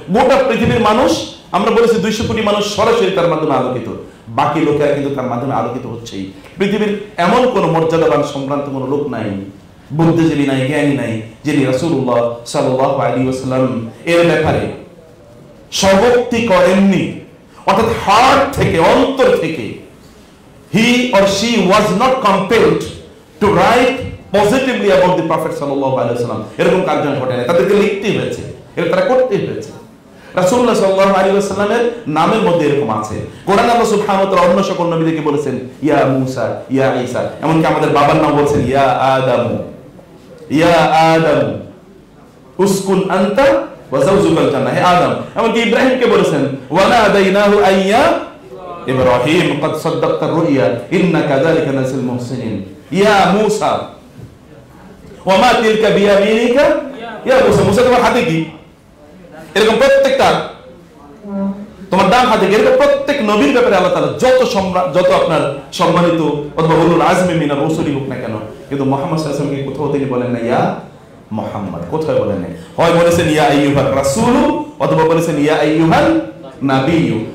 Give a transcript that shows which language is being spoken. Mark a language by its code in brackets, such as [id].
[bn] গোটা পৃথিবীর মানুষ, আমরা বলেছি 200 কোটি মানুষ সরাসরি তার মাধ্যমে আলোকিত, বাকি লোকেরা কিন্তু তার মাধ্যমে আলোকিত হচ্ছেই। পৃথিবীর এমন কোন মর্যাদাবান সম্ভ্রান্ত কোন লোক নাই, বুদ্ধিজীবী নাই, জ্ঞানী নাই, যিনি রাসূলুল্লাহ সাল্লাল্লাহু আলাইহি ওয়াসাল্লাম এর ব্যাপারে স্বভক্তি করেননি, অর্থাৎ হার্ট থেকে, অন্তর থেকে। [en] He or she was not compelled to write positively about the Prophet sallallahu alaihi wasallam. [bn] এরকম কার্য ঘটে না, তাদেরকে লিখতে হয়েছে, এটা তারা করতে হয়েছে। রাসূলুল্লাহ সাল্লাল্লাহু আলাইহি ওয়াসাল্লামের নামের মধ্যে এরকম আছে। কোরআনে আল্লাহ সুবহানাহু ওয়া তাআলা অন্য সকল নবীদেরকে বলেছেন ইয়া মূসা, ইয়া ঈসা, এমনকি আমাদের বাবার নাম বলেছেন [ar] ইয়া আদম, ইয়া আদম উসকুন আনতা ওয়া যাওজুকাল জান্নাহ, [bn] হে আদম। এমনকি ইব্রাহিমকে বলেছেন [ar] ওয়া নাদাইনাহু আইয়া ইব্রাহিম قد صدقت الرؤيا إنا كذلك نجزي المحسنين يا موسى وما تلك بيمينك يا موسى। [bn] মুসা তোমার হাতে কি? এরকম প্রত্যেকটা তোমার ডান হাতে, এরকম প্রত্যেক নবীর ব্যাপারে আল্লাহ তাআলা যত আপনার সম্মানিত অথবা [ar] উলুল আজমি মিনার রাসূলি [bn] হোক না কেন, কিন্তু মুহাম্মদ সাল্লাল্লাহু আলাইহি ওয়াসাল্লামকে কোথাও তিনি বলেন না ইয়া মুহাম্মদ, কোথাও বলেন না। হয় বলেছেন [ar] ইয়া আইয়ুহার রাসূল, [bn] অথবা বলেছেন [ar] ইয়া আইয়ুহান নাবিয়্যু।